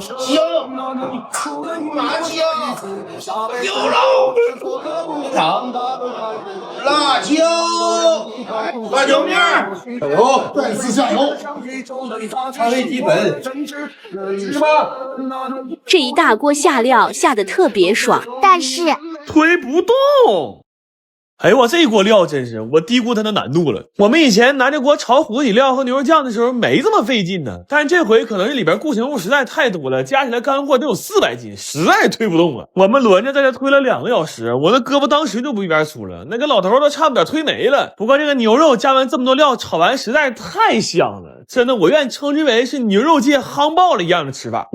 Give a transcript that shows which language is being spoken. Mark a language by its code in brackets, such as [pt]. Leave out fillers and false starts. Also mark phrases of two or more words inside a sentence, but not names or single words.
[zh] 香，麻椒，牛肉，辣椒，辣椒面兒，油，再次下油，调味基本，吃吧。這一大鍋下料下得特別爽，但是推不動。哎呦我這一鍋料真是，我低估它的難度了。我們以前拿這鍋炒火腿料和牛肉醬的時候沒這麼費勁呢，但是這回可能是裡邊固形物實在太多了，加起來乾貨得有400斤，實在推不動啊。我們輪着在這推了2個小時，我的胳膊當時就不一邊粗了，那個老頭都差不點推沒了。不過這個牛肉加完這麼多料炒完實在是太香了，真的我願意稱之為是牛肉界夯爆了一樣的吃法。